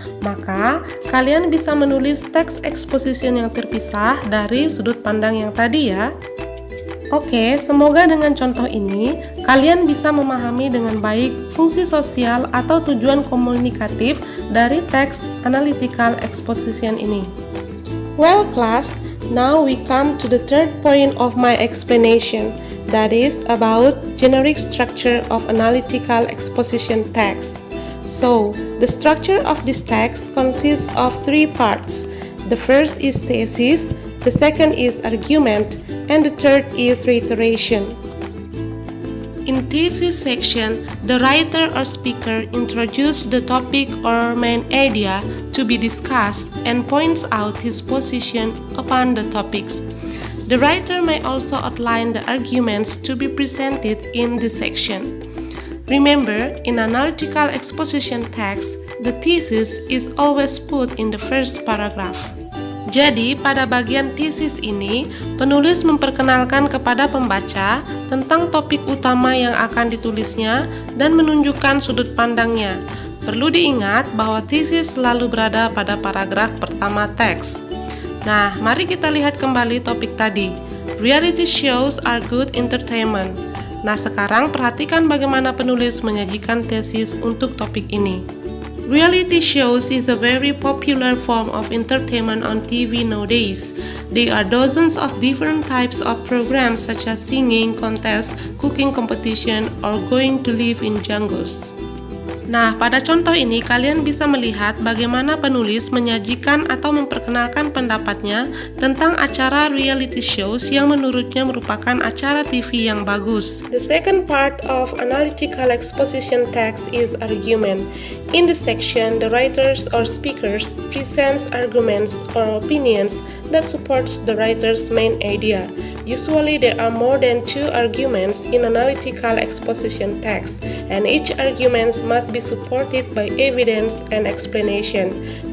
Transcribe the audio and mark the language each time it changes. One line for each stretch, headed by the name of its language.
Indonesian: Maka, kalian bisa menulis teks exposition yang terpisah dari sudut pandang yang tadi ya. Oke, semoga dengan contoh ini, kalian bisa memahami dengan baik fungsi sosial atau tujuan komunikatif dari teks Analytical Exposition ini.
English: Well class, now we come to the third point of my explanation, that is about generic structure of Analytical Exposition text. So, the structure of this text consists of three parts. The first is thesis, the second is argument, and the third is reiteration. In thesis section, the writer or speaker introduces the topic or main idea to be discussed and points out his position upon the topics. The writer may also outline the arguments to be presented in this section. Remember, in analytical exposition text, the thesis is always put in the first paragraph.
Indonesian: Jadi, pada bagian thesis ini, penulis memperkenalkan kepada pembaca tentang topik utama yang akan ditulisnya dan menunjukkan sudut pandangnya. Perlu diingat bahwa thesis selalu berada pada paragraf pertama teks. Nah, mari kita lihat kembali topik tadi.
English: Reality shows are good entertainment.
Indonesian: Nah, sekarang perhatikan bagaimana penulis menyajikan tesis untuk topik ini.
English: Reality shows is a very popular form of entertainment on TV nowadays. There are dozens of different types of programs such as singing contest, cooking competition, or going to live in jungles.
Indonesian: Nah, pada contoh ini kalian bisa melihat bagaimana penulis menyajikan atau memperkenalkan pendapatnya tentang acara reality shows yang menurutnya merupakan acara TV yang bagus.
English: The second part of analytical exposition text is argument. In this section, the writers or speakers presents arguments or opinions that supports the writer's main idea. Usually there are more than 2 arguments in analytical exposition text, and each argument must be supported by evidence and explanation.